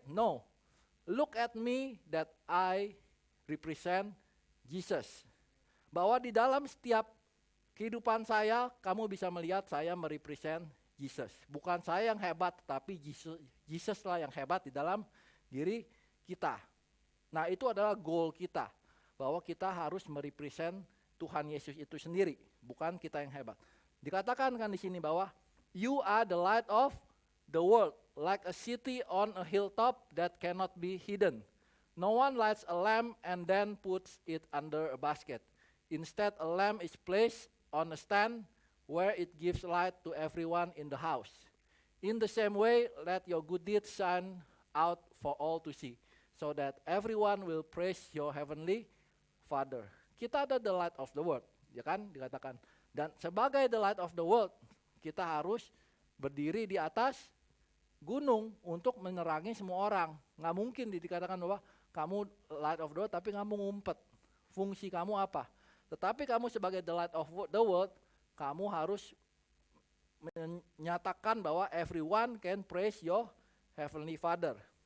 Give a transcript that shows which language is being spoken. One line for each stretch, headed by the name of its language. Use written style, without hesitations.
English: No, look at me that I represent Jesus.
Indonesian: Bahwa di dalam setiap kehidupan saya, kamu bisa melihat saya merepresent Jesus. Bukan saya yang hebat, tapi Jesus lah yang hebat di dalam diri kita. Nah, itu adalah goal kita. Bahwa kita harus merepresent Tuhan Yesus itu sendiri. Bukan kita yang hebat. Dikatakan kan di sini bahwa
English: you are the light of the world. Like a city on a hilltop that cannot be hidden. No one lights a lamp and then puts it under a basket. Instead, a lamp is placed on a stand where it gives light to everyone in the house. In the same way, let your good deeds shine out for all to see, so that everyone will praise your heavenly Father.
Indonesian: Kita ada
English: the light of the world,
Indonesian: ya kan, dikatakan. Dan sebagai
English: the light of the world,
Indonesian: kita harus berdiri di atas gunung untuk menerangi semua orang. Nggak mungkin dikatakan bahwa kamu
English: light of the world
Indonesian: tapi kamu ngumpet. Fungsi kamu apa? Tetapi kamu sebagai the light of the world, kamu harus menyatakan bahwa
English: everyone can praise your heavenly Father.